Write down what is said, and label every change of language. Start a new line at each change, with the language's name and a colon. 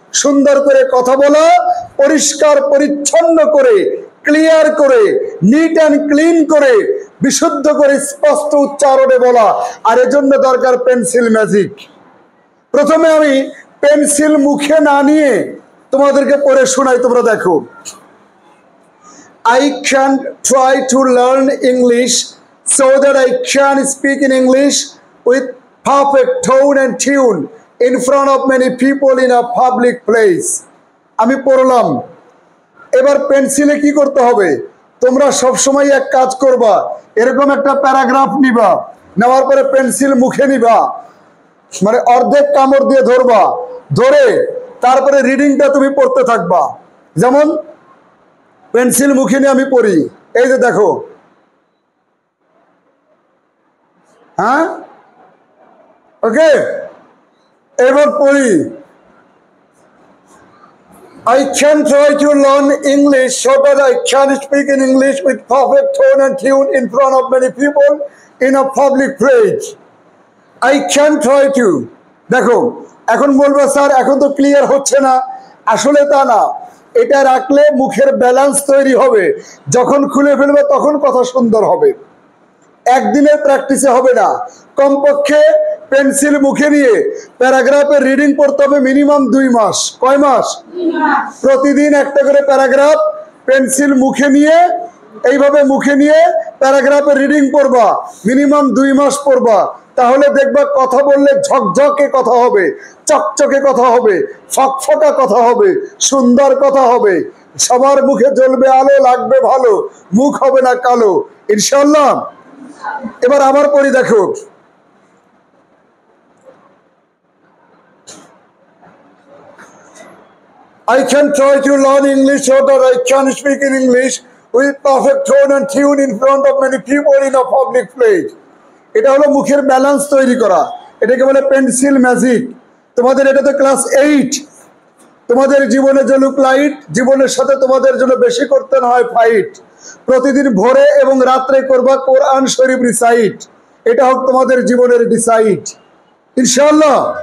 Bangla: সুন্দর করে কথা বলা, পরিষ্কার পরিচ্ছন্ন করে, ক্লিয়ার করে, নিট অ্যান্ড ক্লিন করে, বিশুদ্ধ করে, স্পষ্ট উচ্চারণে বলা। আর এজন্য দরকার পেন্সিল ম্যাজিক। প্রথমে আমি পেন্সিল মুখে না নিয়ে তোমাদেরকে পড়ে শোনাই, তোমরা দেখো।
English: I can try to learn English so that I can speak in English with perfect tone and tune in front of many people in a public place.
Bangla: আমি পড়লাম। এবার পেন্সিলে কি করতে হবে? তোমরা সব সময় এক কাজ করবা, এরকম একটা প্যারাগ্রাফ নিবা, নেওয়ার পরে পেন্সিল মুখে নিবা, মানে অর্ধেক কামড় দিয়ে ধরবা, ধরে তারপরে রিডিংটা তুমি পড়তে থাকবা। যেমন পেন্সিল মুখে নিয়ে আমি পড়ি, এই যে দেখো। হ্যাঁ, ওকে, এবার পড়ি।
English: I can try to learn English so that I can speak in English with perfect tone and tune in front of many people in a public place. I can try to।
Bangla: দেখো, এখন বলবো sir এখন তো clear হচ্ছে না। আসলে তা না, এটা রাখলে মুখের ব্যালেন্স তৈরি হবে। যখন খুলে ফেলবে তখন কথা সুন্দর হবে। একদিনের প্র্যাকটিসে হবে না, কমপক্ষে পেন্সিল মুখে নিয়ে প্যারাগ্রাফের রিডিং পড়তে হবে মিনিমাম 2 মাস। কয় মাস? প্রতিদিন একটা করে প্যারাগ্রাফ পেন্সিল মুখে নিয়ে, এইভাবে মুখে নিয়ে প্যারাগ্রাফের রিডিং পড়বা, মিনিমাম 2 মাস পড়বা। তাহলে দেখবা কথা বললে ঝকঝকে কথা হবে, চকচকে কথা হবে, ফকফকা কথা হবে, সুন্দর কথা হবে, সবার মুখে জ্বলবে আলো, লাগবে ভালো, মুখ হবে না কালো, ইনশাআল্লাহ। এবার আবার পড়ি, দেখো।
English: I can try to learn English so that I can speak in English with perfect tone and tune in front of many people in a public place.
Bangla: এটা হলো মুখের ব্যালেন্স তৈরি করা, এটাকে বলে পেন্সিল ম্যাজিক। তোমাদের এটা তো ক্লাস 8। তোমাদের জীবনে যে লুক লাইট, জীবনের সাথে তোমাদের জন্য বেশি করতে না হয় ফাইট। প্রতিদিন ভোরে এবং রাত্রে করবা কোরআন শরীফ রিসাইট। এটা হোক তোমাদের জীবনের ডিসাইড, ইনশাআল্লাহ।